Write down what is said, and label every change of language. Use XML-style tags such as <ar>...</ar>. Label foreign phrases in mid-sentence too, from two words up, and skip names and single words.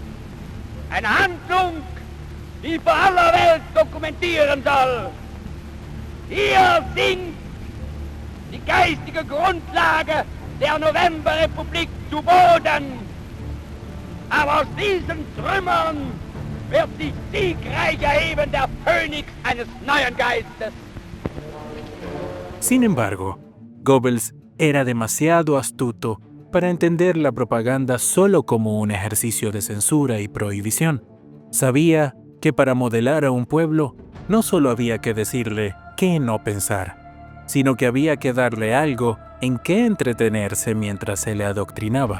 <de>Eine Handlung, die vor aller Welt dokumentieren soll, Wir sind die geistige Grundlage der Novemberrepublik zu Boden. Aber aus diesen Trümmern wird sich siegreich erheben der Phönix eines neuen Geistes.</de> <es>Sin embargo, Goebbels era demasiado astuto para entender la propaganda solo como un ejercicio de censura y prohibición. Sabía que para modelar a un pueblo no solo había que decirle qué no pensar, sino que había que darle algo en qué entretenerse mientras se le adoctrinaba.</es>